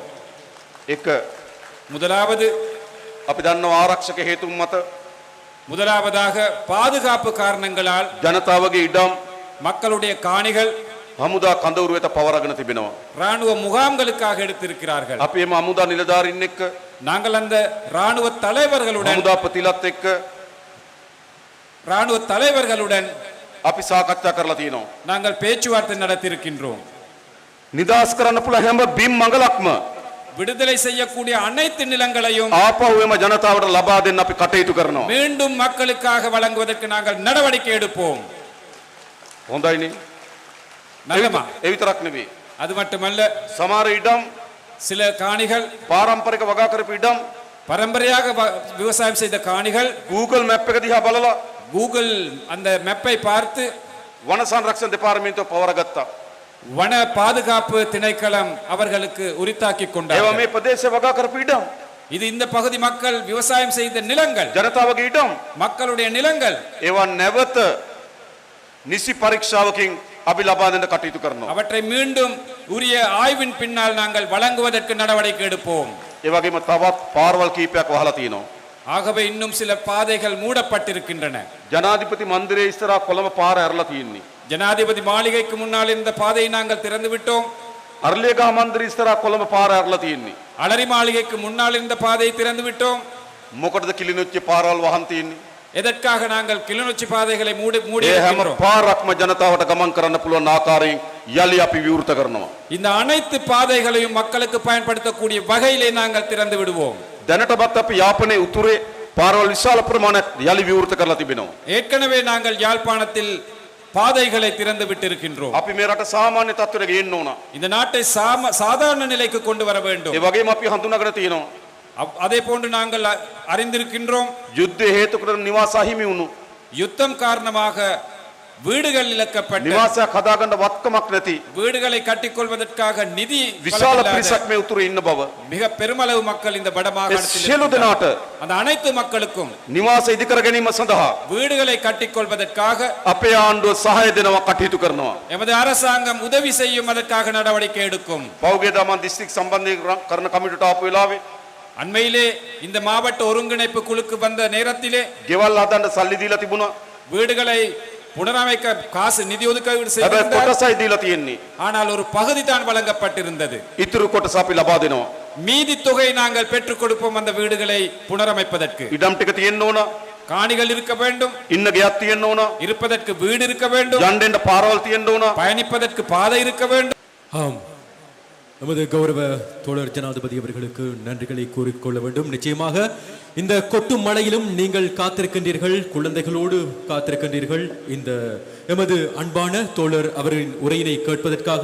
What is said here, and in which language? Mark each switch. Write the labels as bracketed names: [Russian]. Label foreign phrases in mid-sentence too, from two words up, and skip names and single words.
[Sinhala] එක [Tamil] முதலாவது [Sinhala] අපි දන්නවා ආරක්ෂක හේතුන් මත [Tamil] முதலாவதாக பாதுகாப்பு காரணங்களால் [Sinhala] ජනතාවගේ ඉඩම් [Tamil] மக்களுடைய காணிகள் [Sinhala] හමුදා කඳවුරු වෙත පවරගෙන තිබෙනවා. [Tamil] ராணுவ முகாம்களுக்காக எடுத்திருக்கிறார்கள். [Sinhala] අපි එම හමුදා නිලධාරීන් එක්ක [Tamil] நாங்கள் அந்த ராணுவ தலைவர்களுடன் [Sinhala] හමුදා ප්‍රතිලත් එක්ක අපි සාකච්ඡා කරලා තියෙනවා. [Tamil] நாங்கள் பேச்சுவார்த்தை நடத்தியிருக்கின்றோம். [Sinhala] නිදාස් කරන්න පුළුවන් හැම බිම් මඟලක්ම [Tamil] விடுதலை செய்யக்கூடிய அனைத்து நிலங்களையும் [Sinhala] ආපහු එම ජනතාවට ලබා දෙන්න අපි කටයුතු කරනවා. [Tamil] மீண்டும் மக்களுக்காக வழங்குவதற்கு நாங்கள் நடவடிக்கை எடுப்போம். [Sinhala] හොඳයිනේ. [Tamil] நல்லமா? [Sinhala] ඒ විතරක් නෙවෙයි. [Tamil] அது மட்டுமல்ல, [Sinhala] සමහර ඉඩම් [Tamil] சில காணிகள் [Sinhala] පාරම්පරික වගා කරපු ඉඩම් [Tamil] பரம்பரையாக விவசாயம் செய்த காணிகள் [Sinhala] Google map එක දිහා බලලා [Tamil] கூகுள் அந்த மெப்பை பார்த்து [Sinhala] වන සංරක්ෂණ දෙපාර්තමේන්තුව පවරගත්තා. [Tamil] வன பாதுகாப்பு திணைக்களம் அவர்களுக்கு உரித்தாக்கி [Sinhala] ඒවා [Tamil] கொண்டார்கள். [Sinhala] මේ ප්‍රදේශයේ වගා කරපු ඉඩම් [Tamil] இது இந்த பகுதி மக்கள் விவசாயம் செய்த நிலங்கள், [Sinhala] ජනතාවගේ ඉඩම් [Tamil] மக்களுடைய நிலங்கள். [Sinhala] ඒවා නැවත නිසි පරීක්ෂාවකින් අපි ලබා දෙන්න කටයුතු කරනවා. [Tamil] அவற்றை மீண்டும் உரிய ஆய்வின் பின்னால் நாங்கள் வழங்குவதற்கு நடவடிக்கை எடுப்போம். [Sinhala] ඒ වගේම තවත් පාරවල් කීපයක් වහලා තියෙනවා. [Tamil] ஆகவே இன்னும் சில பாதைகள் மூடப்பட்டிருக்கின்றன. [Sinhala] ජනාධිපති මන්දිරයේ ඉස්සරහා කොළඹ පාර ඇරලා තියෙන්නේ. [Tamil] ஜனாதிபதி மாளிகைக்கு முன்னால் இந்த பாதையை நாங்கள் திறந்து விட்டோம். [Sinhala] අරලියගහ මන්දිරයේ ඉස්සරහා කොළඹ පාර ඇරලා තියෙන්නේ. [Tamil] அலரி மாளிகைக்கு முன்னால் இந்த பாதையை திறந்து விட்டோம். [Sinhala] මොකටද කිලිනොච්චි පාරවල් වහන් තියෙන්නේ? [Tamil] எதற்காக நாங்கள் கிளிநொச்சி பாதைகளை மூடி [Sinhala] ඒ හැම [Tamil] இருக்கின்றோம்? [Sinhala] පාරක්ම ජනතාවට ගමන් කරන්න පුළුවන් ආකාරයෙන් යලි අපි විවෘත කරනවා. [Tamil] இந்த அனைத்து பாதைகளையும் மக்களுக்கு பயன்படுத்தக்கூடிய வகையிலே நாங்கள் திறந்து விடுவோம். [Sinhala] දැනටමත් අපි යාපනයේ උතුරේ පාරවල් විශාල ප්‍රමාණයක් යලි විවෘත කරලා තිබෙනවා. [Tamil] ஏற்கனவே நாங்கள் யாழ்ப்பாணத்தில் பாதைகளை திறந்து விட்டிருக்கின்றோம். [Sinhala] අපි මේ රට සාමාන්‍ය තත්ත්වයට ගේන්න ඕන. [Tamil] இந்த நாட்டை சாதாரண நிலைக்கு கொண்டு வர வேண்டும். [Sinhala] ඒ වගේම අපි හඳුනාගෙන තියෙනවා. [Tamil] அதே போன்று நாங்கள் அறிந்திருக்கின்றோம். [Sinhala] යුද්ධය හේතු කරගෙන නිවාස අහිමි වුණු. [Tamil] யுத்தம் காரணமாக வீடுகள் இழக்கப்பட்ட, [Sinhala] නිවාසයක් හදාගන්න වත්කමක් නැති [Tamil] வீடுகளை கட்டிக்கொள்வதற்காக நிதி [Sinhala] විශාල පිරිසක් මේ උතුරේ ඉන්න බව. [Tamil] மிக பெருமளவு மக்கள் இந்த வடமாகாணத்தில் [Sinhala] සියලු දෙනාට [Tamil] அந்த அனைத்து மக்களுக்கும் [Sinhala] නිවාස ඉදිකර ගැනීම සඳහා [Tamil] வீடுகளை கட்டிக்கொள்வதற்காக [Sinhala] අපේ ආණ්ඩුව සහාය දෙනවා කටයුතු කරනවා. [Tamil] எமது அரசாங்கம் உதவி செய்யும், அதற்காக நடவடிக்கை எடுக்கும். [Sinhala] පෞගේ දමන් දිස්ත්‍රික් සම්බන්ධයෙන් කරන කමිටුවට ආපු වෙලාවේ [Tamil] அண்மையிலே இந்த மாவட்ட ஒருங்கிணைப்பு குழுக்கு வந்த நேரத்திலே [Sinhala] ගෙවල් හදන්න සල්ලි දීලා තිබුණා. [Tamil] வீடுகளை புனரமைக்க காசு நிதி ஒதுக்கீடு [Sinhala] හැබැයි [Tamil] செய்திருந்தார். [Sinhala] කොටසයි දීලා තියෙන්නේ. [Tamil] ஆனால் ஒரு பகுதி தான் வழங்கப்பட்டிருந்தது. [Sinhala] ඉතුරු කොටස අපි ලබා දෙනවා. [Tamil] மீதி தொகை நாங்கள் பெற்றுக் கொடுப்போம் அந்த வீடுகளை புனரமைப்பதற்கு. [Sinhala] ඉඩම් ටික තියෙන්න ඕන. [Tamil] காணிகள் இருக்க வேண்டும், [Sinhala] ඉන්න ගෙයක් තියෙන්න ඕන. [Tamil] இருப்பதற்கு வீடு இருக்க வேண்டும், [Sinhala] යන්න එන්න පාරවල් තියෙන්න ඕන. [Tamil] பயணிப்பதற்கு பாதை இருக்க வேண்டும். ஆம், நமது கௌரவ தோழர் ஜனாதிபதி அவர்களுக்கு நன்றிகளை கூறிக்கொள்ள வேண்டும். நிச்சயமாக இந்த கொட்டும் மழையிலும் நீங்கள் காத்திருக்கின்றீர்கள், குழந்தைகளோடு காத்திருக்கின்றீர்கள் இந்த எமது அன்பான தோழர் அவரின் உரையினை கேட்பதற்காக.